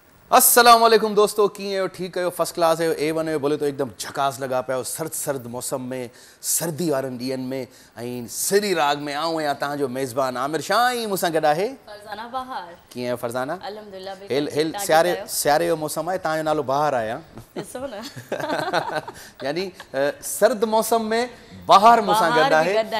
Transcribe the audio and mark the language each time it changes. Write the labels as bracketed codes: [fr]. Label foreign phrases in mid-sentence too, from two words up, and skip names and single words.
[ar] السلام عليكم [sd] दोस्तों, कीअं आहियो? ठीकु आहियो? [en] First class [sd] आहियो? A1 आहियो? [hi] बोले तो एकदम झकास [sd] लॻा पिया आहियो सर्द मौसम में, सर्दी वारनि ॾींहंनि में। ऐं सिरी राग में आऊं आहियां तव्हांजो मेज़बान आमिर शाह, ऐं मूंसां गॾु आहे फरज़ाना बहार। कीअं आहियो फरज़ाना? अल्हम्दुलिल्लाह हेल सियारे जो मौसम आहे, तव्हांजो नालो बहार आहे। ॾिसो न यानी सर्द मौसम में बहार मूंसां गॾु आहे।